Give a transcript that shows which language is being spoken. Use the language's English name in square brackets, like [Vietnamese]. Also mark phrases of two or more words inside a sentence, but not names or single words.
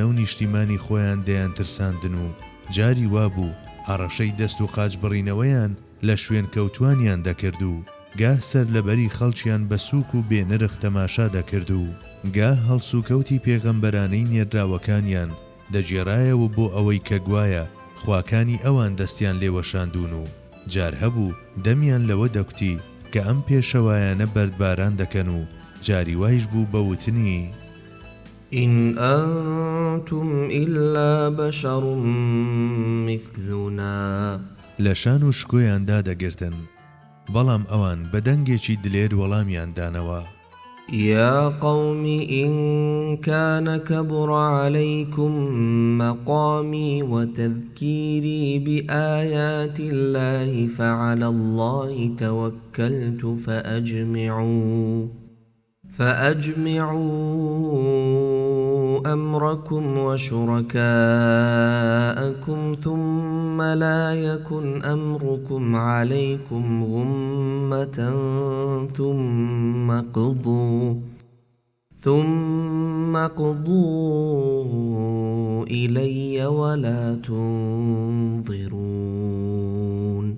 [Central Kurdish] و نیشتیمانی خۆیان دەیان ترساندن و جاری وابوو هەڕەشەی دەست و قاچ بڕینەوەیان لە شوێن کەوتوانیان دەکرد و گاه سەر لەبەری خەڵکیان بە سووک و بێنرخ تەماشا دەکرد و گاه هەڵسوکەوتی پێغەمبەرانەی نێردراوەکانیان دەجێڕایەوە بۆ ئەوەی کە گوایە خواکانی ئەوان دەستیان لێوەشاندون و جار هەبوو دەمیان لەوە دەکوتی کە ئەم پێشەوایانە بەردباران دەکەن و جاری وایش بوو بەوتنی [Arabic] إن أنتم إلا بشر مثلنا [Central Kurdish] لەشان و شکۆیاندا دەگرتن بەڵام ئەوان بە دەنگێکی دلێر وەڵامیان دانەوە [Arabic] يا قوم إن كان كبر عليكم مقامي وتذكيري بآيات الله فعلى الله توكلت فأجمعوا أمركم وشركاءكم ثم لا يكن أمركم عليكم غمة ثم قضوا إلي ولا تنظرون